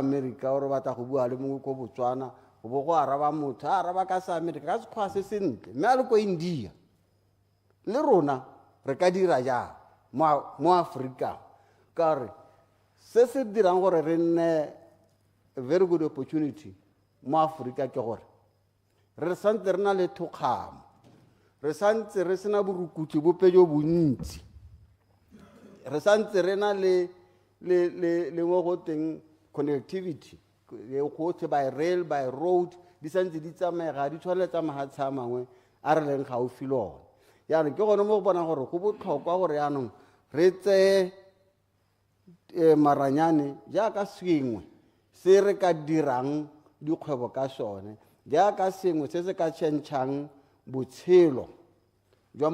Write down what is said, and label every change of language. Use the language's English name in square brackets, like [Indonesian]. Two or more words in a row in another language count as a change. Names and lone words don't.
[Tswana] America o re batla go bua le mongwe ko Botswana go bo go araba motho a araba ka sa America ka sekgwa se sentle mme a le ko India le rona re ka dira jang mo Africa ka re se se dirang gore re nne [English] a very good opportunity [Tswana] mo Africa ke gore re santse re na le thokgamo re santse re sena borukutli bope jo bontsi re santse re na le mo go teng connectivity go tse [English] by rail by road [Tswana] di santse di tsamega di tshwanela tsa mahatshe a mangwe a re leng gaufi le one yaanong ke gone mo go bonang gore go botlhokwa gore yaanong re tseye maranyane jaaka sengwe se re ka dirang dikgwebo ka sone jaaka sengwe se se ka tšhentšhang botshelo jwa